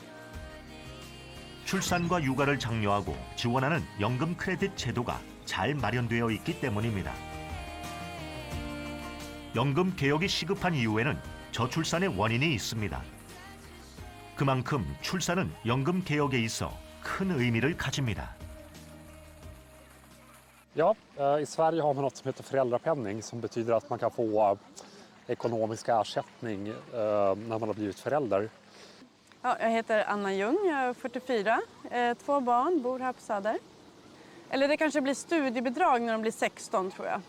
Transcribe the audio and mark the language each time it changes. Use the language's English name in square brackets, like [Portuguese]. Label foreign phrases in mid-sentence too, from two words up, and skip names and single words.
[Korean] 출산과 육아를 장려하고 지원하는 연금 크레딧 제도가 잘 마련되어 있기 때문입니다. 연금 개혁이 시급한 이유에는 저출산의 원인이 있습니다. 그만큼 출산은 연금 개혁에 있어 큰 의미를 가집니다. [Swedish] Ja, i Sverige har man något som heter föräldrapenning som betyder att man kan få ekonomisk ersättning när man har blivit förälder. Ja, jag heter Anna Ljung, jag är 44, 2 barn, bor här på Söder. Eller det kanske blir studiebidrag när de blir 16 tror jag.